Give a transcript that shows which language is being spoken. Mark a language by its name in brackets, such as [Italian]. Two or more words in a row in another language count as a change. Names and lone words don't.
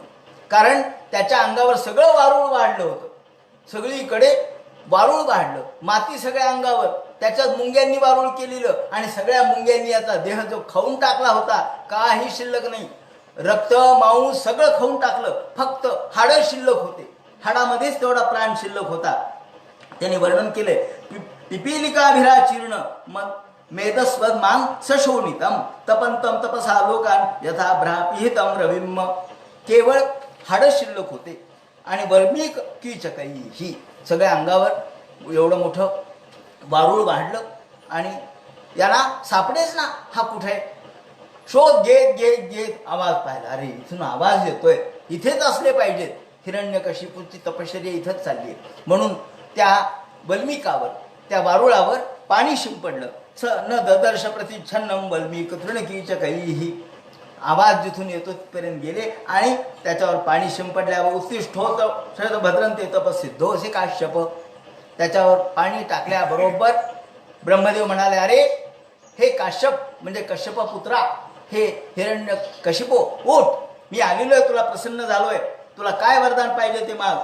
[Marathi] कारण त्याच्या अंगावर सगळं वारूळ वाढलं होतं, सगळीकडे वारूळ वाढलं, माती सगळ्या अंगावर, त्याच्यात मुंग्यांनी वारूळ केलेलं आणि सगळ्या मुंग्यांनी याचा देह जो खाऊन टाकला होता, काही शिल्लक नाही. रक्त मांस सगळं खाऊन टाकलं, फक्त हाडं शिल्लक होते, हाडामध्येच तेवढा प्राण शिल्लक होता. त्याने वर्णन केले, [Sanskrit] पिपीलिकाभिरा चीर्ण मेदस्वद मांग सशोनितम तपंतम तपसा लोकान यथा भ्रापिहितम रविम. [Marathi] केवळ हाडं शिल्लक होते आणि [Sanskrit] वर्मिक कीचकई [Marathi] ही सगळ्या अंगावर एवढं मोठं वारूळ वाढलं आणि याला सापडेच ना, हा कुठे. शोध घेत घेत घेत आवाज पाहिला, अरे इथून आवाज येतोय, इथेच असले पाहिजेत. हिरण्यकशिपूची तपश्चर्या इथंच चालली आहे. म्हणून त्या वल्मिकावर, त्या वारुळावर पाणी शिंपडलं. [Sanskrit] स न ददर्श प्रतिच्छन्नम वल्मिक तृणकीचकैहि. [Marathi] आवाज जिथून येतो तिथपर्यंत गेले आणि त्याच्यावर पाणी शिंपडल्यावर [Sanskrit] उत्तिष्ठोत शरद भद्रंते तपसिद्धो असे काश्यप. [Marathi] त्याच्यावर पाणी टाकल्याबरोबर ब्रह्मदेव म्हणाले, अरे हे काश्यप म्हणजे कश्यप पुत्रा, हे हिरण्यकशिपो, उठ, मी आलेलो आहे, तुला प्रसन्न झालोय, तुला काय वरदान पाहिजे ते माग.